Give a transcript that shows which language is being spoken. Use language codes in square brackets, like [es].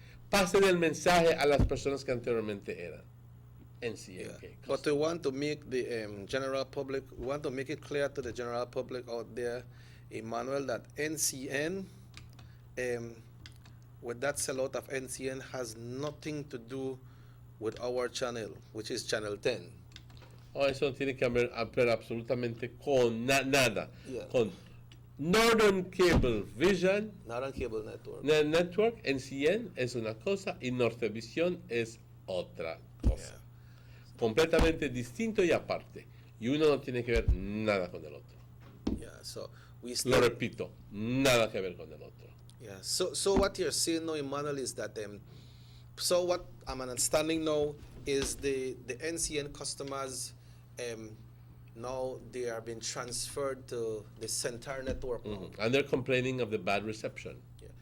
[es] Pasen el mensaje a las personas que anteriormente eran NCN. [en] But we want to make the general public, we want to make it clear to the general public out there, Emmanuel, that NCN, with that sellout of NCN, has nothing to do with our channel, which is Channel 10. [es] Oh, eso no tiene que ver absolutamente con nada. [en] Yeah. [es] Con Northern Cable Vision, [en] Northern Cable Network. [es] Network, NCN es una cosa y Nortevisión es otra cosa. Completamente distinto y aparte. Y uno no tiene que ver nada con el otro. [en] Yeah, so we [es] Lo repito, nada que ver con el otro. [en] Yeah. So what you're saying now, Emmanuel, is that so what I'm understanding now is the NCN customers now they are being transferred to the Centaur network. And they're complaining of the bad reception. Yeah.